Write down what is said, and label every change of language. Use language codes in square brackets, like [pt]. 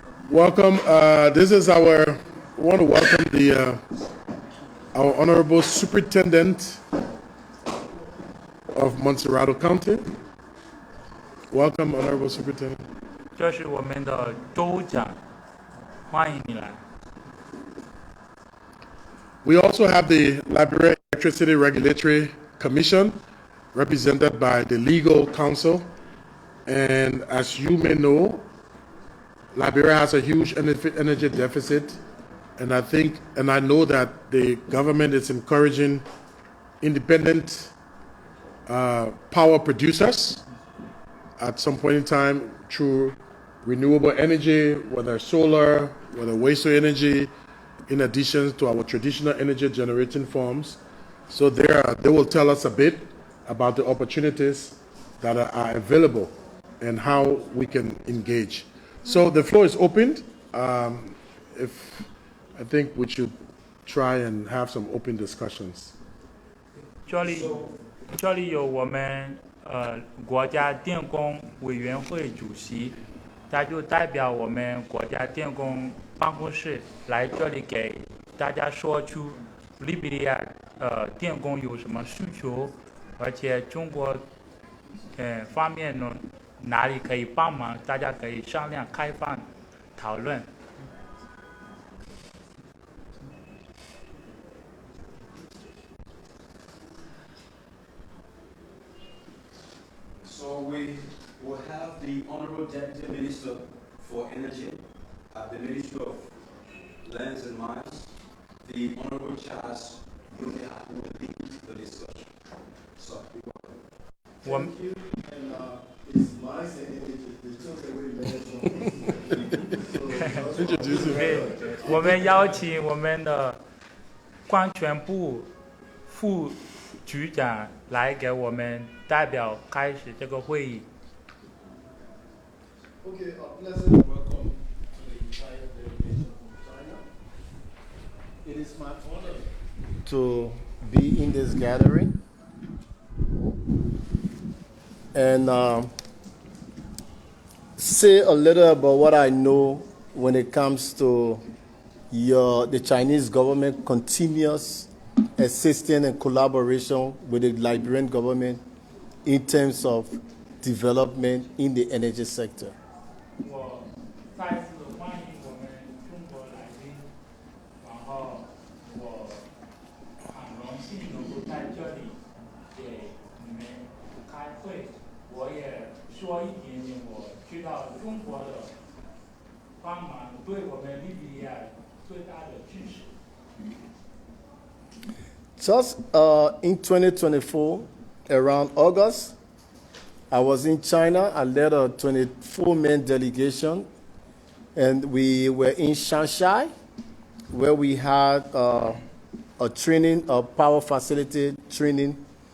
[en] Welcome. This is our. We want to welcome the our Honorable Superintendent of Montserrat County. Welcome, Honorable Superintendent. [zh] 这是我们的州长，欢迎你来。 [en] We also have the Liberia Electricity Regulatory Commission, represented by the Legal Counsel. And as you may know, Liberia has a huge energy deficit, And I know that the government is encouraging independent power producers at some point in time through renewable energy, whether solar, whether waste energy, in addition to our traditional energy generating forms. So they will tell us a bit about the opportunities that are available and how we can engage. So the floor is opened. I think we should try and have some open discussions. [zh] 这里有我们国家电工委员会主席，他就代表我们国家电工办公室来这里给大家说出利比里亚电工有什么需求，而且中国方面呢哪里可以帮忙，大家可以商量开放讨论。 [en] So we will have the Honorable Deputy Minister for Energy at the Ministry of Lands and Mines, the Honorable Charles Yunga, who will lead the discussion. So, thank you, and it's mines and energy. They took away lands from me. [zh] 我们邀请我们的矿权部副局长来给我们代表开始这个会议。 [en] Okay, a pleasant welcome to the entire delegation from China. It is my honor to be in this gathering and say a little about what I know when it comes to the Chinese government continuous assistance and collaboration with the Liberian government in terms of development in the energy sector. [zh] 我再次欢迎我们中国来宾，然后我很荣幸能够在这里给你们开会。我也说一点点我知道中国的帮忙对我们利比里亚最大的支持。 [en] Just in 2024, around August, I was in China. I led a 24-man delegation, and we were in Shanghai, where we had a training, a power facility training.